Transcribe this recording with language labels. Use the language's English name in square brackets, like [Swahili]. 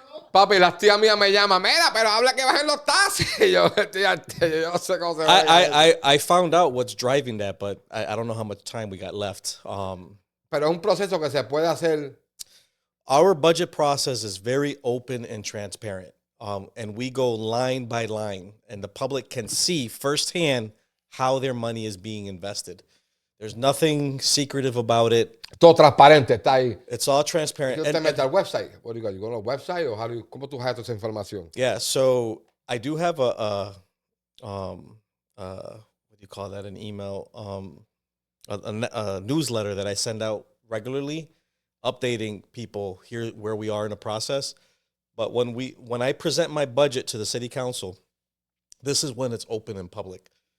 [Spanish] Papi, las tías mías me llaman, mira, pero habla que bajen los taxis. Yo no sé cómo se va. [English] I found out what's driving that, but I don't know how much time we got left. [Spanish] Pero es un proceso que se puede hacer. [English] Our budget process is very open and transparent. And we go line by line, and the public can see firsthand how their money is being invested. There's nothing secretive about it. [Spanish] Todo transparente, está ahí. [English] It's all transparent. [Spanish] ¿Tú te metes al website? [English] What do you go? You go to a website, or [Spanish] ¿cómo tú haces esa información? [English] Yeah, so I do have a what do you call that? An email, a newsletter that I send out regularly, updating people here where we are in the process. But when I present my budget to the city council, this is when it's open and public.